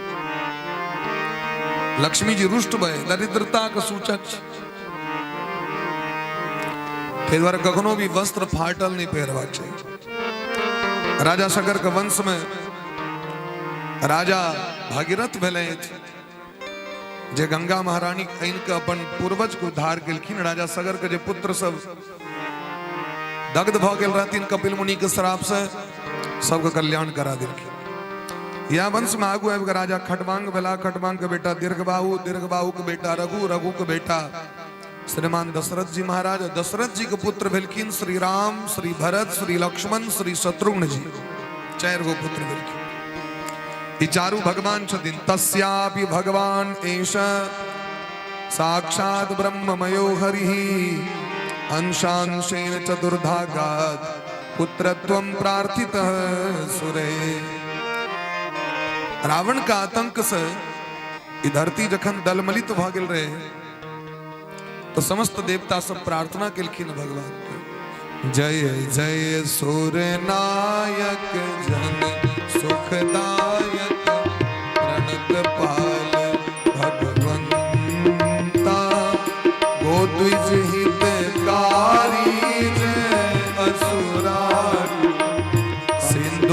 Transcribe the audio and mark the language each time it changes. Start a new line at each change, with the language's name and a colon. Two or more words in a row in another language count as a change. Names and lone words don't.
Maithili: लक्ष्मी जी रुष्ट भय दरिद्रता का सूचक ते द्वारा कखनो भी वस्त्र फाटल नहीं पहरवा चाहिए। राजा सगर के वंश में राजा भागीरथ भेले जे गंगा महारानी इनका अपन पूर्वज को उद्धार केलखिन। राजा सगर के जे पुत्र सब दग्ध भ गेल रहथिन कपिल मुनि के श्राप से सबके कल्याण करा देलखिन। या वंश में आगू आबि राजा खटवांग भेला। खटवांग के बेटा दीर्घबाहु, दीर्घबाहु के बेटा रघु, रघु के बेटा श्रीमान दशरथ जी महाराज। दशरथ जी के पुत्र भेलखिन श्री राम, श्री भरत, श्री लक्ष्मण, श्री शत्रुघ्न जी। 4 गो पुत्र भेलखिन। ई चारू भगवान छथिन।
Sanskrit: तस्यापि भगवान एष साक्षात ब्रह्ममयो हरिः अंशांशेन चतुर्धागात् पुत्रत्वं प्रार्थितः सुरे।
Maithili: रावण का आतंक से ई धरती जखन दलमलित भ गेल रहे तो समस्त देवता सब प्रार्थना केलखिन भगवान के।
Awadhi: जय जय सूर नायक जन सुखदायक प्रणत पाल भगवंता गोद्विज हितकारी जय असुरारी सिंधु